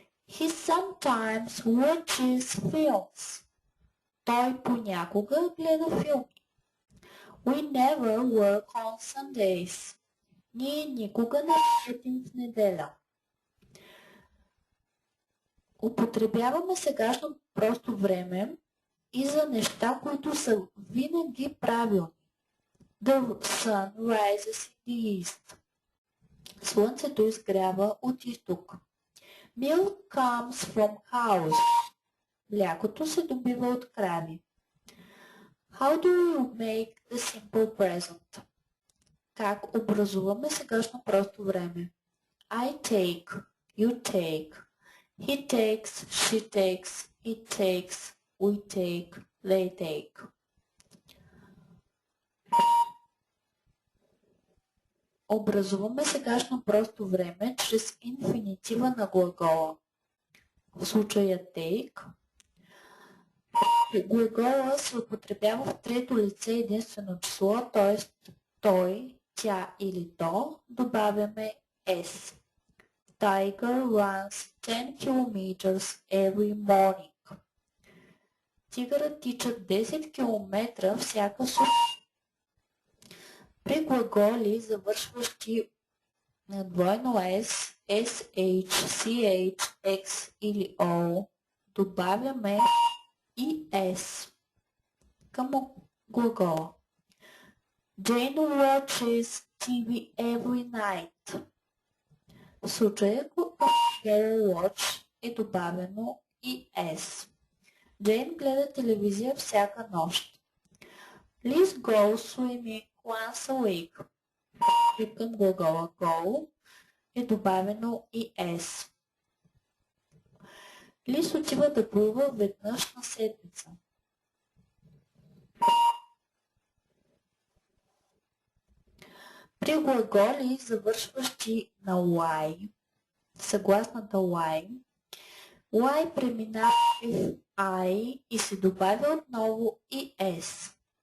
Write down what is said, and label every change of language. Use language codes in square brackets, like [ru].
[en] He sometimes watches films. [bg] Той понякога гледа филми. [en] We never work on Sundays. [bg] Ние никога не работим в неделя. Употребяваме сегашно просто време и за неща, които са винаги правилни. [en] The sun rises in the east. [bg] Слънцето изгрява от изток. [en] Milk comes from cows. [bg] Млякото се добива от крави. [en] How do you make the simple present? [bg] Как образуваме сегашно просто време? [en] I take, you take, he takes, she takes, it takes, we take, they take. [bg] Образуваме сегашно просто време чрез инфинитива на глагола. В случая take. Глагола се употребява в трето лице единствено число, т.е. той, тя или то, добавяме s. [en] Tiger runs 10 km every morning. [bg] Тигърът тича 10 км всяка сутрин. При глаголи, завършващи на двойно s, sh, ch, x или o, добавяме и s към глагола. [en] Jane watches TV every night. [bg] В случая watch е добавено и s. Jane гледа телевизия всяка нощ. [en] Liz goes swimming once a week. [bg] И към глагола go е добавено и s. Лис отива да плува веднъж на седмица. При глаголи, завършващи на y, съгласната y преминава в I и се добавя отново и s.